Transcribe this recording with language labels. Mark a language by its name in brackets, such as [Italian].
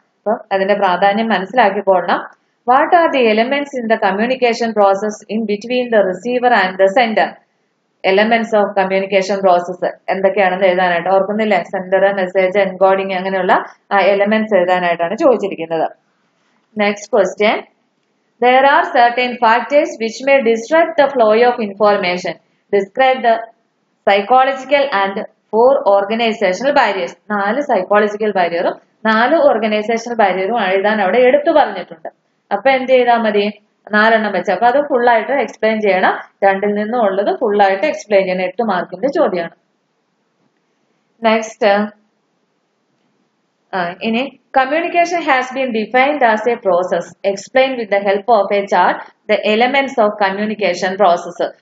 [Malayalam] അപ്പൊ അതിന്റെ പ്രാധാന്യം മനസ്സിലാക്കിക്കൊള്ളണം. [English] What are the elements in the communication process in between the receiver and the sender? [Malayalam] Elements of communication process എന്തൊക്കെയാണെന്ന് എഴുതാനായിട്ട്. ഓർക്കുന്നില്ലേ? Sender, message, encoding അങ്ങനെയുള്ള elements എഴുതാനായിട്ടാണ് ചോദിച്ചിരിക്കുന്നത്. Next question. [English] There are certain factors which may disrupt the flow of information. Describe the psychological and 4 organizational barriers. 4 psychological barriers 4 organizational barriers [Malayalam] എഴുതാൻ അവിടെ എടുത്തു പറഞ്ഞിട്ടുണ്ട്. അപ്പൊ എന്ത് ചെയ്താൽ മതി? 4 എണ്ണം വെച്ച്. അപ്പൊ അത് ഫുൾ ആയിട്ട് എക്സ്പ്ലെയിൻ ചെയ്യണം. 2-ൽ നിന്നും ഉള്ളത് ഫുൾ ആയിട്ട് എക്സ്പ്ലെയിൻ ചെയ്യണം. 8 മാർക്കിന്റെ ചോദ്യമാണ്. [English] Next, ഇനി communication has been defined as a process. Explain with the help of a chart the elements of communication process.